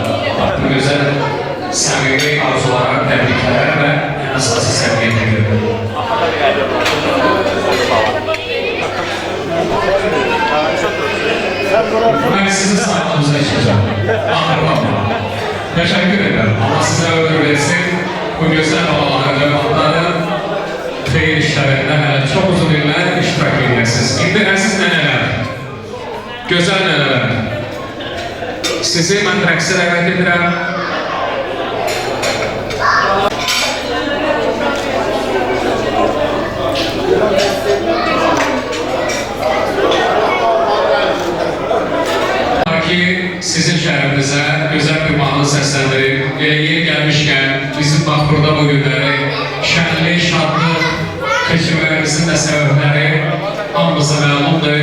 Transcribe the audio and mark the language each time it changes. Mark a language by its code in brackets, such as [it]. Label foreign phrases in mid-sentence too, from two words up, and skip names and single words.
[tr] Bu güzel samimi arzulara, tebrikler ve en asası sevgiye ediyorum. Ben sizin sanatınıza içeceğim. Anladım. Teşekkür ederim. Allah size ömür versin. Bu güzel olanları, [az] övlatları xeyir işlerinde hələ çox uzun illər iştirak edirsiniz. İndi əziz nənələr, gözəl nənələr, sizi mən rəqsə dəvət edirəm. Sizin şəhərimizə gözəl bir mahnı səsləndirib, yeri gəlmişkən bizim bax burada bu günləri şənlik, şadlıq keçirmələrimizin də səbəbləri hamımıza məlumdur.